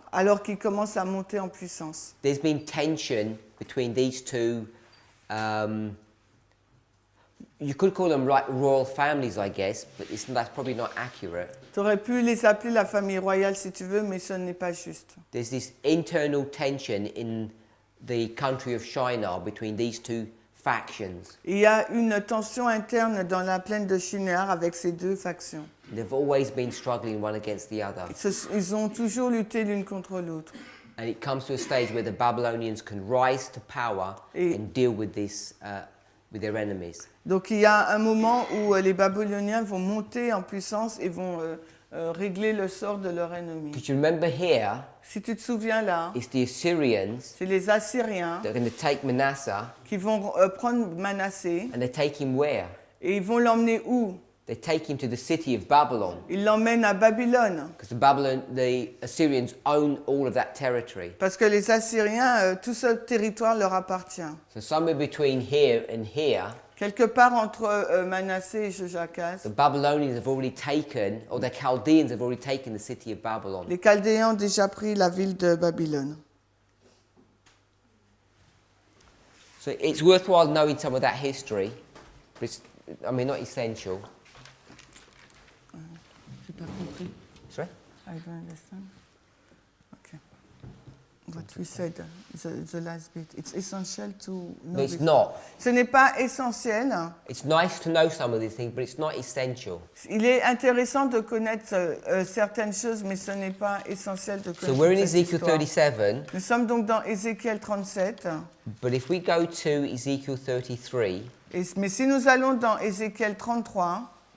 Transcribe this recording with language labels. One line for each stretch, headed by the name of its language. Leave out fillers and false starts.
French: alors qu'ils commencent à monter en puissance.
English: There's been tension between these two. You could call them like royal families, I guess, but that's probably not accurate.
French: Tu aurais pu les appeler la famille royale si tu veux, mais ce n'est pas juste.
English: There's this internal tension in the country of Shinar between these two factions.
French: Il y a une tension interne dans la plaine de Shinar avec ces deux factions.
English: They've always been struggling one against the other.
French: Ils ont toujours lutté l'une contre l'autre.
English: And it comes to a stage where the Babylonians can rise to power and deal with this, with their enemies.
French: Donc il y a un moment où les Babyloniens vont monter en puissance et vont régler le sort de leur ennemi.
English: Because you remember here,
French: Si tu te souviens là,
English: it's the Assyrians
French: c'est les Assyriens
English: that are going to take Manasseh,
French: qui vont prendre Manassé
English: and they take him where?
French: et ils vont l'emmener où?
English: they take him to the city of Babylon
French: Ils l'emmènent à Babylone.
English: because the Assyrians own all of that territory.
French: Parce que les Assyriens, tout ce territoire leur appartient.
English: So somewhere between here and here,
French: Quelque part entre Manassé et Joachaz,
English: the Babylonians have already taken, or the Chaldeans have already taken the city of Babylon.
French: les Chaldéens ont déjà pris la ville de Babylone.
English: So it's worthwhile knowing some of that history, but it's, I mean, not essential.
French: J'ai pas compris.
English: Sorry? I don't understand. Okay. What we said, the last bit. It's essential to know No, it's this. not.
French: Ce n'est pas essentiel.
English: It's nice to know some of these things, but it's not essential.
French: Il est intéressant de connaître certaines choses, mais ce n'est pas essentiel de
English: So
French: connaître
English: we're in
French: cette
English: Ezekiel
French: histoire.
English: 37,
French: Nous sommes donc dans Ézéchiel 37.
English: but if we go to Ezekiel 33,
French: Mais si nous allons dans Ézéchiel 33,